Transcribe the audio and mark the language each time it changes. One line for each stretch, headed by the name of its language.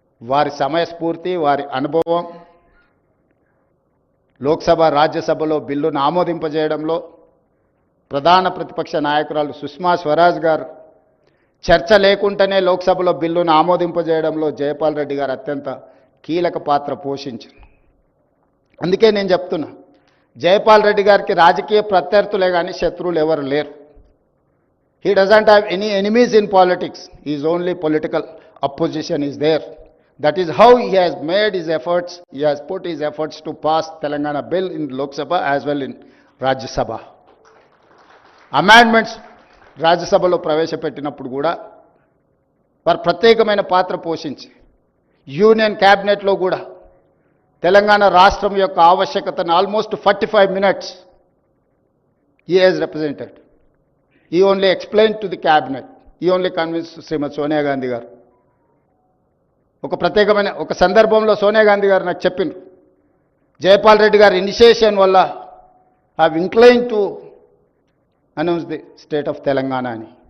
Telugu: వారి సమయస్ఫూర్తి, వారి అనుభవం, లోక్సభ, రాజ్యసభలో బిల్లును ఆమోదింపజేయడంలో ప్రధాన ప్రతిపక్ష నాయకురాలు సుష్మా స్వరాజ్ గారు చర్చ లేకుండానే లోక్సభలో బిల్లును ఆమోదింపజేయడంలో జైపాల్ రెడ్డి గారు అత్యంత కీలక పాత్ర పోషించారు. అందుకే నేను చెప్తున్నా, జైపాల్ రెడ్డి గారికి రాజకీయ ప్రత్యర్థులే కానీ శత్రువులు ఎవరు లేరు.
English: He doesn't have any enemies in politics. His only political opposition is there. That is how he has made his efforts, he has put his efforts to pass Telangana bill in Lok Sabha as well in Rajya Sabha.
Telugu: Amendments రాజ్యసభలో ప్రవేశపెట్టినప్పుడు కూడా వారు ప్రత్యేకమైన పాత్ర పోషించి union క్యాబినెట్లో కూడా తెలంగాణ రాష్ట్రం యొక్క ఆవశ్యకతను almost 45 minutes
English: he has represented. He only explained to the cabinet. He only convinced Shrimati Sonia Gandhi garu.
Telugu: ఒక సందర్భంలో సోనియా గాంధీ గారు నాకు చెప్పిండ్రు, జయపాల్ రెడ్డి గారి ఇనిషియేషన్ వల్ల
English: have incline to announce the state of Telangana
Telugu: అని.